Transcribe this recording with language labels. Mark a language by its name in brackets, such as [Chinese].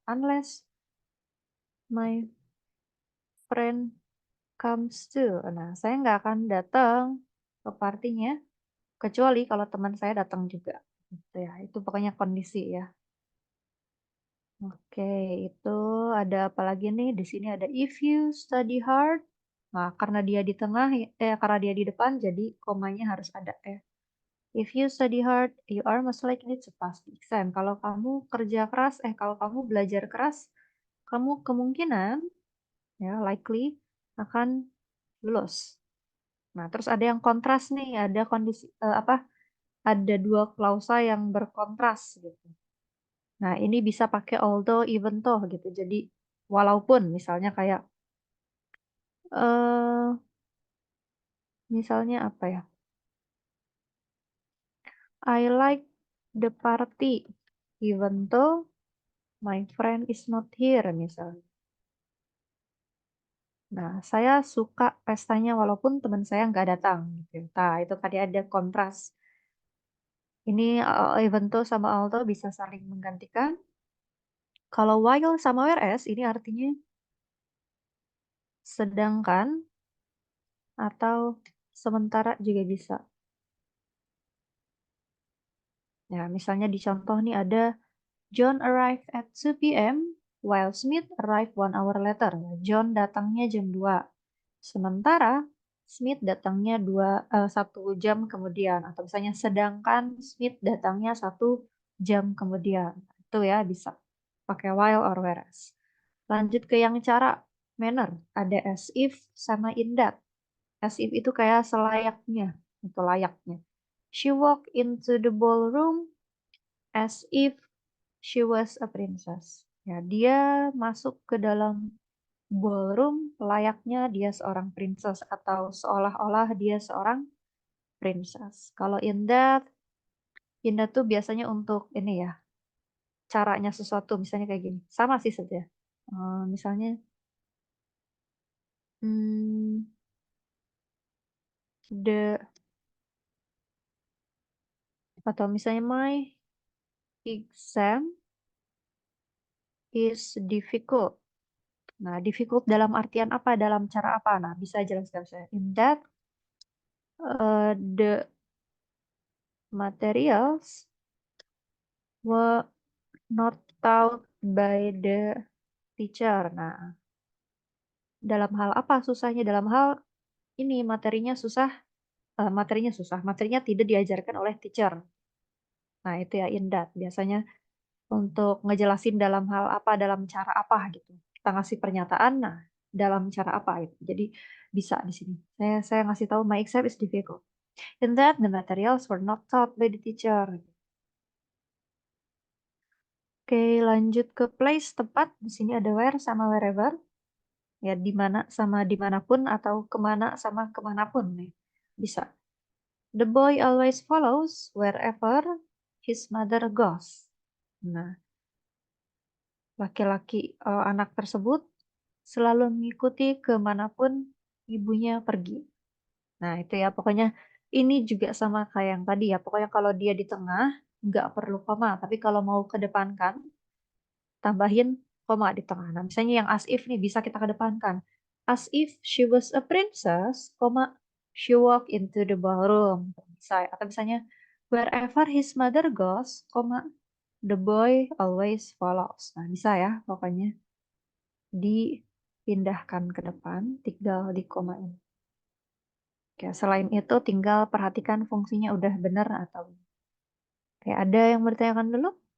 [English] Unless my friend comes too. [Indonesian] Nah, saya nggak akan datang ke partinya kecuali kalau teman saya datang juga. Gitu ya. Itu pokoknya kondisi ya. Oke, itu ada apa lagi nih? Di sini ada [English] if you study hard. [Indonesian] Nah, karena dia di tengah, karena dia di depan, jadi komanya harus ada ya. [English] If you study hard, you are most likely to pass the exam. [Indonesian] Kalau kamu kerja keras, kalau kamu belajar keras, kamu kemungkinan ya likely akan lulus. Nah, terus ada yang kontras nih, ada kondisi apa? Ada dua klausa yang berkontras gitu. Nah, ini bisa pakai although, even though gitu. Jadi walaupun misalnya kayak eh misalnya apa ya? [English] I like the party even though my friend is not here [Indonesian] misalnya. Nah, saya suka pestanya walaupun teman saya nggak datang gitu. Nah, itu tadi ada kontras. Ini even though sama although bisa saling menggantikan. Kalau while sama whereas ini artinya sedangkan atau sementara juga bisa. Ya, misalnya di contoh nih ada [English] John arrived at 2 p.m. while Smith arrived 1 hour later. [Indonesian] Ya, John datangnya jam 2. Sementara Smith datangnya 1 jam kemudian. Atau misalnya sedangkan Smith datangnya 1 jam kemudian. Itu ya bisa pakai while or whereas. Lanjut ke yang cara manner. Ada as if sama in that. As if itu kayak selayaknya, itu layaknya. [English] She walked into the ballroom as if she was a princess. [Indonesian] Ya, dia masuk ke dalam ballroom layaknya dia seorang princess atau seolah-olah dia seorang princess. Kalau in that tuh biasanya untuk ini ya, caranya sesuatu misalnya kayak gini. Sama sih saja. Misalnya, hmm, the atau misalnya [English] my exam is difficult. [Indonesian] Nah, difficult dalam artian apa? Dalam cara apa? Nah, bisa jelaskan saya. [English] In that, the materials were not taught by the teacher. [Indonesian] Nah, dalam hal apa susahnya? Dalam hal ini materinya susah. Materinya tidak diajarkan oleh teacher. Nah, itu ya in that. Biasanya untuk ngejelasin dalam hal apa, dalam cara apa gitu. Kita ngasih pernyataan, nah dalam cara apa gitu. Jadi bisa di sini. Saya ngasih tahu [English] my exam is difficult. In that the materials were not taught by the teacher. [Indonesian] Oke, lanjut ke place tempat. Di sini ada where sama wherever. Ya di mana sama dimanapun atau kemana sama kemanapun nih. Bisa. [English] The boy always follows wherever his mother goes. [Indonesian] Nah, laki-laki anak tersebut selalu mengikuti kemanapun ibunya pergi. Nah, itu ya, pokoknya ini juga sama kayak yang tadi ya. Pokoknya kalau dia di tengah, nggak perlu koma. Tapi kalau mau kedepankan, tambahin koma di tengah. Nah, misalnya yang as if nih bisa kita kedepankan. [English] As if she was a princess, koma, she walk into the ballroom. [Indonesian] Bisa. Atau misalnya, [English] wherever his mother goes, koma, the boy always follows. [Indonesian] Nah, bisa ya, pokoknya dipindahkan ke depan, tinggal di komain. Oke, selain itu tinggal perhatikan fungsinya udah benar atau belum. Oke, ada yang mau ditanyakan dulu?